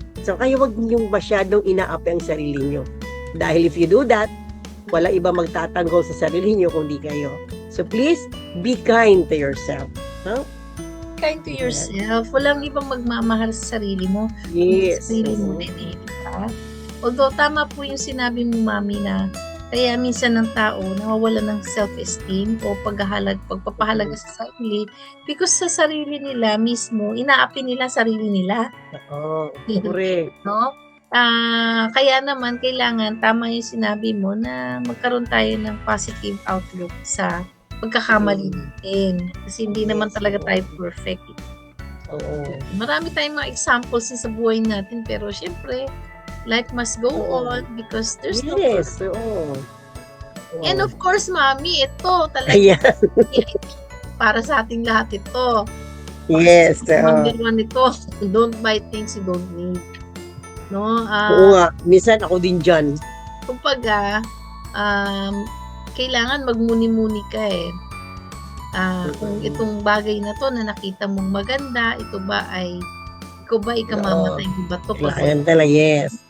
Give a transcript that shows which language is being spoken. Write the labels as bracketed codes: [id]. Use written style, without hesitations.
[tl] So, kayo wag niyong masyadong inaapi ang sarili nyo. Dahil [en] if you do that, [tl] wala iba magtatanggol sa sarili nyo kundi kayo. [en] So please, be kind to yourself. Huh? Kind to yourself. [tl] Walang ibang magmamahal sa sarili mo. [en] Yes. [tl] Sa sarili mo din eh. Diba? Although tama po yung sinabi mo, mami, na kaya minsan ng tao nawawala ng self-esteem o pagpapahalaga sa sarili because sa sarili nila mismo, inaapi nila sarili nila. Oo, correct. No? Kaya naman kailangan tama yung sinabi mo na magkaroon tayo ng positive outlook sa pagkakamali natin. Kasi hindi naman talaga tayo perfect. Oo. Marami tayong mga examples sa buhay natin pero syempre, [en] life must go on because there's no Yes, perfect. [tl] oo. [en] And of course, mami, [tl] ito talaga Ayan. para sa ating lahat ito. [en] Yes. Number one ito, don't buy things you don't need. No? [tl] Oo nga, minsan ako din dyan. Kumbaga, kailangan magmuni-muni ka eh. Kung itong bagay na to na nakita mong maganda, ito ba ay ikamamatay mo ba to? Kailangan talaga, yes.